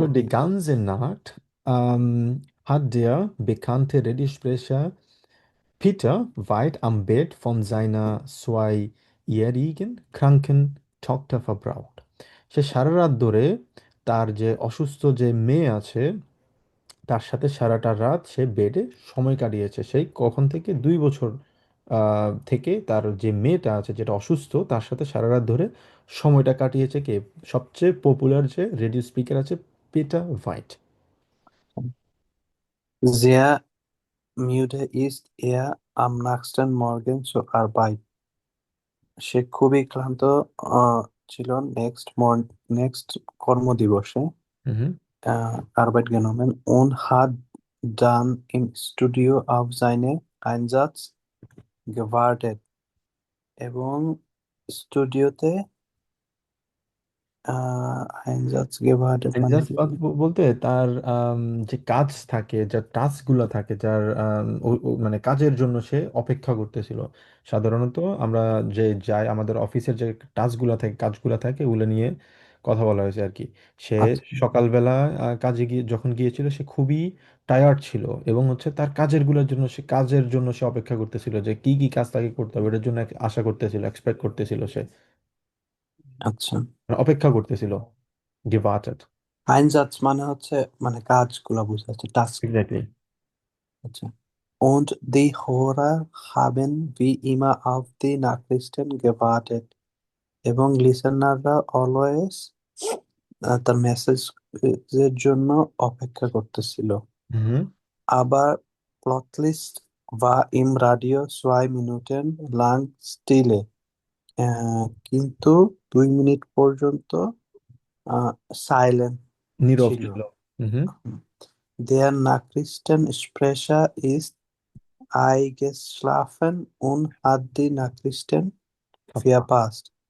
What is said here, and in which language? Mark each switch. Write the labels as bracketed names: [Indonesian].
[German] হলো die ganze Nacht hat der bekannte Radiosprecher Peter weit am Bett von seiner zweijährigen kranken Tochter verbracht. [Bangla] সে সারা রাত ধরে তার যে অসুস্থ যে মেয়ে আছে তার সাথে সারাটা রাত সে বেডে সময় কাটিয়েছে। সেই কখন থেকে? 2 বছর থেকে তার যে মেয়েটা আছে যেটা অসুস্থ তার সাথে সারা রাত ধরে সময়টা কাটিয়েছে কে? সবচেয়ে পপুলার যে রেডিও স্পিকার আছে, Peter white. [German] Sehr müde ist er am nächsten Morgen zur Arbeit. [Bangla] সে খুবই ক্লান্ত ছিল নেক্সট কর্মদিবসে হুম। [German] Arbeit genommen und hat dann im Studio auf seinen Einsatz gewartet [Bangla] এবং স্টুডিওতে [German] Einsatz gewartet [Bangla] মানে জাস্ট কি? বলতে তার যে কাজ থাকে, যার টাস্ক গুলা থাকে, যার মানে কাজের জন্য সে অপেক্ষা করতেছিল। সাধারণত আমরা যে যাই আমাদের অফিসের যে টাস্ক গুলা থাকে, কাজগুলা থাকে, ওগুলো নিয়ে কথা বলা হয়েছে আর কি। সে আচ্ছা সকালবেলা কাজে গিয়ে যখন গিয়েছিল সে খুবই টায়ার্ড ছিল এবং হচ্ছে তার কাজের জন্য সে অপেক্ষা করতেছিল যে কি কি কাজ তাকে করতে হবে, এটার জন্য আশা করতেছিল, এক্সপেক্ট করতেছিল সে, আচ্ছা। মানে অপেক্ষা করতেছিল। গেভার্টেড। Einsatz মানে হচ্ছে মানে কাজগুলো বোঝাচ্ছে টাস্ক। এক্স্যাক্টলি। আচ্ছা। [German] Und die Hörer haben wie immer auf die Nachrichten gewartet. [Bangla] এবং লিসেনাররা অলওয়েজ তার মেসেজের জন্য অপেক্ষা করতেছিল। হুম। [German] Aber plötzlich war im Radio 2 Minuten lang Stille. [Bangla] কিন্তু 2 মিনিট পর্যন্ত সাইলেন্ট নীরব ছিল। ছিল। হুম। [German] Der Nachrichtensprecher ist eingeschlafen und hat die Nachrichten verpasst.